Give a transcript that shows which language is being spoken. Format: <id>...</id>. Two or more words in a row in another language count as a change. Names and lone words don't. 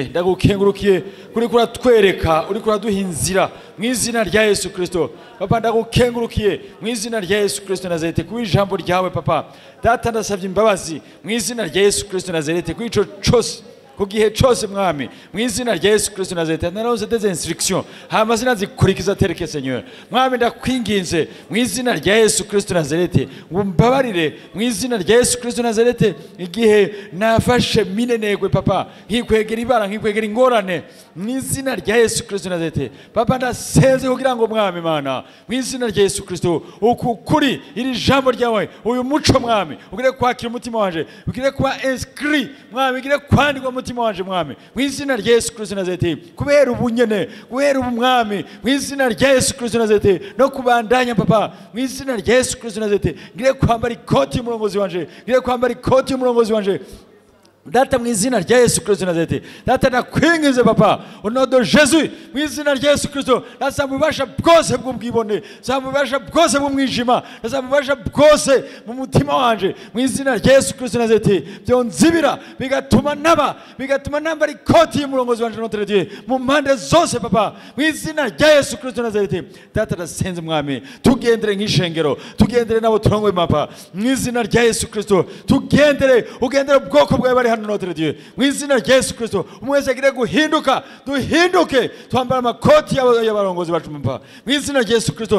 <rn>Ndagukengurukiye kuri kuratwereka, uri kuraduha inzira mu izina rya Yesu Kristo papa. Ndagukengurukiye mu izina rya Yesu Kristo Nazarete ku ijambo ryawe papa. Data ndasabye imbabazi mu izina rya Yesu Kristo Nazarete ku ico cyose, ku gihe cyose mwami, mu izina rya Yesu Kristo Nazarete. Naronse</rn> <fr>des instructions</fr> <rn>hama zinazikurikiza tereke Seigneur mwami. Ndakwinginze mu izina rya Yesu Kristo Nazarete umbabarire mu izina rya Yesu Kristo Nazarete, igihe nafashe minenegwe papa, nkikwegera ibara, nkikwegera ingorane, mu izina rya Yesu Kristo Nazarete papa. Ndasenze kugira ngo mwami Mana, mu izina rya Yesu Kristo ukuri iri jambo ryawe, uyu muco mwami ugire kwakira umutima wanje, ugire kuba inscrit mwami, ugire kwandikwa umutima wanje mwami, mu izina rya Yesu Kristo Nazarete. Kubera ubunyene, kubera ubumwami, mu izina rya Yesu Kristo Nazarete, no kubandanya papa, mu izina rya Yesu Kristo Nazarete. Ngire kwambara ikoti y'umurongozi wanje, ngire kwambara ikoti y'umurongozi wanje Data, mu izina rya Yesu Kristo Nazarete. Data, ndakwinginze papa,</rn> <fr>au nom de Jésus,</fr> <rn>mu izina rya Yesu Kristo, ndasaba ububasha bwose bw'ubwibone, ndasaba ububasha bwose bw'umwijima, ndasaba ububasha bwose mu mutima wanje, mu izina rya Yesu Kristo Nazarete. Byonzibira bigatuma nambara ikoti y'umurongozi wanje</rn> <fr>Notre Dieu</fr> <rn>mu mpande zose papa, mu izina rya Yesu Kristo Nazarete. Data, ndasenze mwami, tugendere nk'ishengero, tugendere nabo turongoye papa, mu izina rya Yesu Kristo. Ugendere ubwoko bwawe bari</rn> <fr>Notre Dieu,</fr> <rn>mu izina rya Yesu Kristo. Umwese agire guhinduka, duhinduke, twambara amakoti y'abarongozi bacu papa, mu izina rya Yesu Kristo.</rn>